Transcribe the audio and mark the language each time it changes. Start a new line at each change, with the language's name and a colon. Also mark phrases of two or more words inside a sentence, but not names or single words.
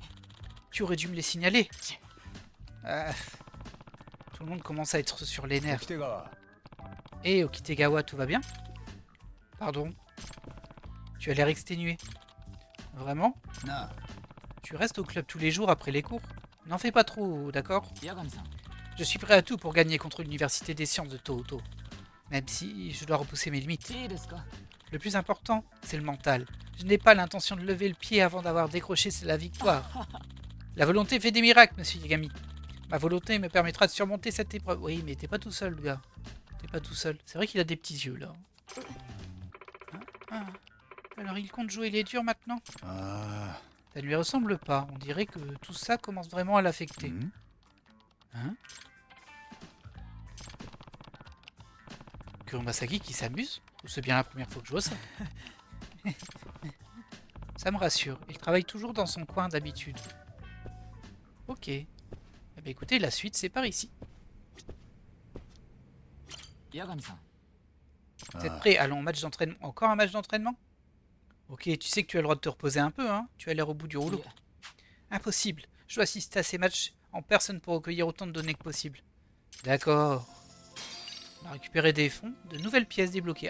French: Tu aurais dû me les signaler. Ah, tout le monde commence à être sur les nerfs. 沖手川 Et Okitegawa, tout va bien? Pardon? Tu as l'air exténué. Vraiment? なあ Tu restes au club tous les jours après les cours? N'en fais pas trop, d'accord?
Japanese: 八神さん
French: Je suis prêt à tout pour gagner contre l'université des sciences de Tohoto. Même si je dois repousser mes limites.
Japanese: いいですか
French: Le plus important, c'est le mental. Je n'ai pas l'intention de lever le pied avant d'avoir décroché la victoire. La volonté fait des miracles, monsieur Yagami. Ma volonté me permettra de surmonter cette épreuve. Oui, mais t'es pas tout seul, le gars. T'es pas tout seul. C'est vrai qu'il a des petits yeux, là. Ah. Alors, il compte jouer les durs maintenant? あ Ça ne lui ressemble pas. On dirait que tout ça commence vraiment à あ l'affecter. ん Hein? Kuromasaki qui s'amuse? Ou c'est bien la première fois que je vois ça? Ça me rassure. Il travaille toujours dans son coin d'habitude. Ok. Eh bien écoutez, la suite c'est par ici.
Japanese: 八神さん
French: Vous êtes ああ prêts? Allons, match d'entraînement. Encore un match d'entraînement? Ok, tu sais que tu as le droit de te reposer un peu, hein? Tu as l'air au bout du い rouleau. え Impossible. Je dois assister à ces matchs en personne pour recueillir autant de données que possible. D'accord. On a récupéré des fonds, de nouvelles pièces débloquées.